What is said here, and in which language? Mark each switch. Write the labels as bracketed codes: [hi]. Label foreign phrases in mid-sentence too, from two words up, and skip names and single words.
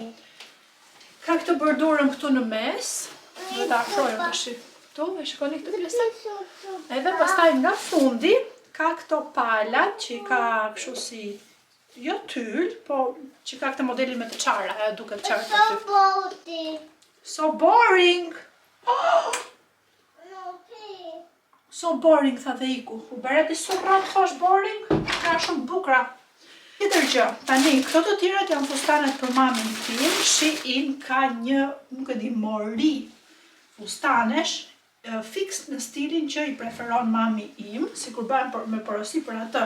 [sq] Ka këtë bordurën këtu në mes. Do ta afrojmë tash këtu, e shikoni këtë pjesë. Edhe pastaj nga fundi ka këto palat që ka kështu si jo tyll, po që ka këtë modelin me të çara, ajo duket qartë aty. [en] So boring. So boring, [sq] tha dhe iku. U beret i surrat, thash boring, ka shumë bukra. Tjetër gjë, tani, këto të tjerat janë fustanet për mamin tim, Shein ka një, nuk e di, mori fustanesh, fix në stilin që i preferon mami im, si kur bëhen me porosi për atë.